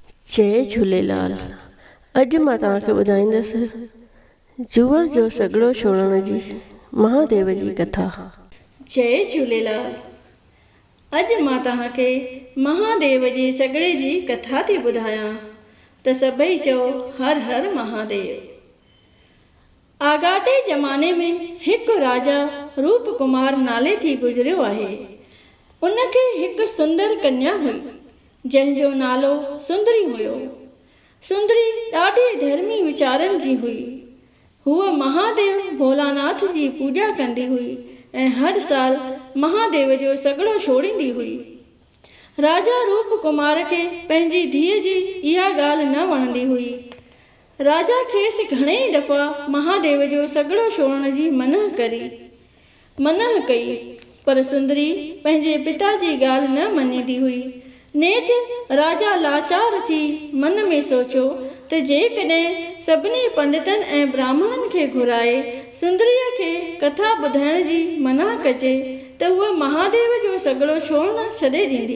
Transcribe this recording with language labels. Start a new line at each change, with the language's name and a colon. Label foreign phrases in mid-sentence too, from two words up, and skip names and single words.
Sindhi: जय झूलेलाल। अॼु मां तव्हांखे ॿुधाईंदसि जूअर जो सॻड़ो छोड़ण जी महादेव जी कथा। जय झूलेलाल। अॼु मां तव्हांखे महादेव जे सॻड़े जी कथा थी ॿुधायां त सभई चओ हर हर महादेव। आगाटे ज़माने में हिकु राजा रूप कुमार नाले थी गुज़रियो आहे। उनखे हिकु सुंदर कन्या हुई जंहिंजो नालो सुंदरी हुयो। सुंदरी ॾाढी धर्मी वीचारनि जी हुई। हूअ महादेव भोलानाथ जी पूॼा कंदी हुई ऐं हर साल महादेव जो सॻड़ो छोड़ींदी हुई। राजा रूप कुमार खे पंहिंजी धीअ जी इहा ॻाल्हि न वणंदी हुई। राजा खेसि घणेई दफ़ा महादेव जो सॻड़ो छोड़ण जी मना कई, पर सुंदरी पंहिंजे पिता जी ॻाल्हि न मञींदी हुई। नेठि राजा लाचार थी मन में सोचियो त जेकॾहिं सभिनी पंडितनि ऐं ब्राह्मणनि खे घुराए सुंदरीअ खे कथा ॿुधाइण जी मना कजे त उहा महादेव जो सॻड़ो छोड़ण छॾे ॾींदी।